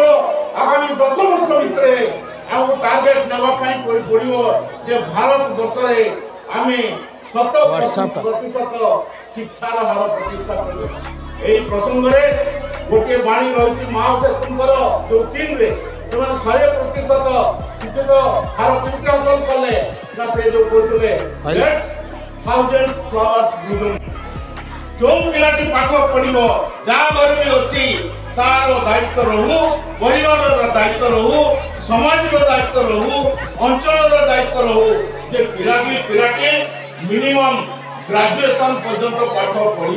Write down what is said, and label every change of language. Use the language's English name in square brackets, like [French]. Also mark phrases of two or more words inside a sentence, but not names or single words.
[Odia] ଆଗାମୀ 10 ବର୍ଷ ଭିତରେ ଆମକୁ ଟାର୍ଗେଟ ନେବା ପାଇଁ ପଡ଼ିବ ଯେ ଭାରତବର୍ଷରେ ଆମେ 100% ଶିକ୍ଷାର ହାର ପ୍ରତିଷ୍ଠା କରିବା। ଏହି ପ୍ରସଙ୍ଗରେ ଗୋଟିଏ ବାଣୀ ରହିଛି ମାଓ ସେତୁଙ୍କର, ଯେଉଁ ଚୀନରେ ସେମାନେ 100% ଶିକ୍ଷିତ ହାର କେମିତି ହାସଲ କଲେ ନା ସେ ଯେଉଁ କହୁଥିଲେ [English] thousands flowers bloom। [Odia] ଯେଉଁ ପିଲାଟି ପାଠ ପଢ଼ିବ ଯାହା ଘରେ ବି ଅଛି ତାର ଦାୟିତ୍ୱ ରହୁ, ପରିବାରର ଦାୟିତ୍ୱ ରହୁ, ସମାଜର ଦାୟିତ୍ୱ ରହୁ, ଅଞ୍ଚଳର ଦାୟିତ୍ୱ ରହୁ ଯେ ପିଲାଟି [English] minimum graduation [Odia] ପର୍ଯ୍ୟନ୍ତ ପାଠ ପଢ଼ିବ।